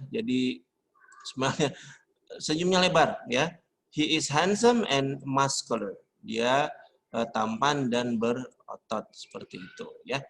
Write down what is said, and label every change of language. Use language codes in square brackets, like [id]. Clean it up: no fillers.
[id] Jadi smile senyumnya lebar ya. [en] He is handsome and muscular. [id] Dia tampan dan berotot seperti itu ya.